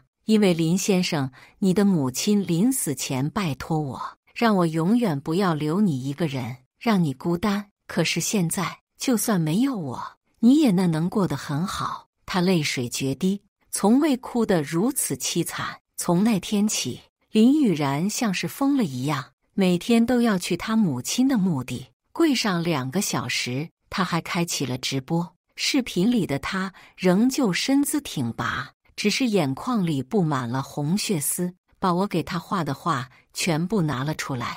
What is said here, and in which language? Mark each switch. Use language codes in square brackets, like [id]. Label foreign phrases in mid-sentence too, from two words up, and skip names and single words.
[zh] 因為林先生，你的母親臨死前拜托我，讓我永遠不要留你一個人，讓你孤單。可是現在，就算沒有我，你也能過得很好。” 他淚水決堤，從未哭得如此淒慘。從那天起，林雨然像是瘋了一樣，每天都要去他母親的墓地跪上2個小時。他還開啟了直播，視頻裡的他仍舊身姿挺拔，只是眼眶裡布滿了紅血絲，把我給他畫的畫全部拿了出來。